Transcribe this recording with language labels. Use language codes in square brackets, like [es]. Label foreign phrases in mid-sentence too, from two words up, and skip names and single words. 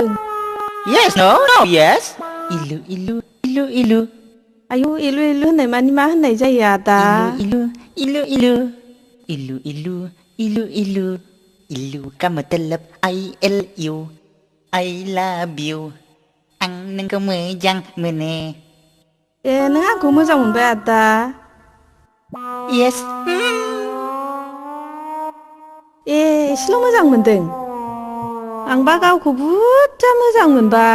[en] yes no no yes ILU ILU ILU ILU [brx] आयु इलु इलु होननाय मानि मा होननाय जायो आदा? [hi] इलु इलु इलु इलु इलु इलु इलु इलु का मतलब ILU [en] I love you [brx] आं नोंखौ मोजां मोनो। ए नों आंखौ मोजां मोनबाय आदा? येस ए एसेल' मोजां मोनदों आंबा गावखौ बुरजा मोजां मोनबाय।